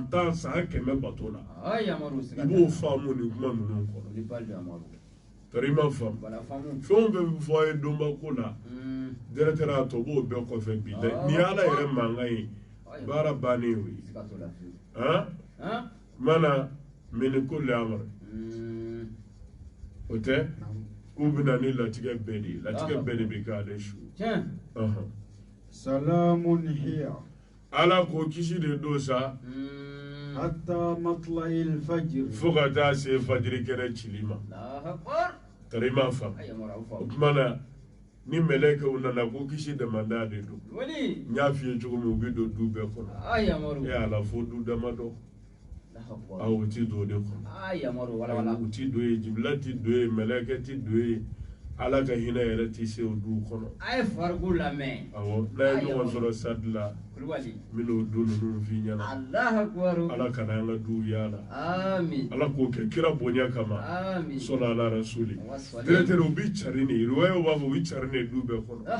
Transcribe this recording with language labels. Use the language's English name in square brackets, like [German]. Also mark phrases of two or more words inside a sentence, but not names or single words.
[Bambara] 10 san 100 bato la i b'o faamu nin kuma ninnu kɔnɔ tari ma faamu fɛn o fɛn bɛ fɔ a ye donba ko la directeur a tɔ b'o bɛɛ kɔfɛ bi dɛ ni ala yɛrɛ mankan ye baara bannen y'o ye mana mini ko lamar o tɛ k'u bɛna ni latigɛ bɛɛ de ye latigɛ bɛɛ de bɛ k'ale su [Arabic] سلام هي [Bambara] ala ko kisi de don sa [Arabic] حتى مطلع الفجر [Bambara] fo ka taa se fajiri kɛnɛ cili ma tari ma faamu o tuma na ni mɛlɛkɛw nana ko kisi damanda de don n y'a f'i ye cogo min u bɛ don du bɛɛ kɔnɔ e ala fo du damadɔ o ti don o de kɔnɔ u ti don ye jibila ti don ye mɛlɛkɛ ti don ye ala ka hinɛ yɛrɛ ti se o du kɔnɔ awɔ n'a ye ɲɔgɔn sɔrɔ sadi la n bɛna o du ninnu f'i ɲɛna ala kana an ka duw yaala ala k'o kɛ kira bonya kama sɔla ala rasuli directeur u bi cari ne riwayaw b'a fɔ u bi cari ne du bɛɛ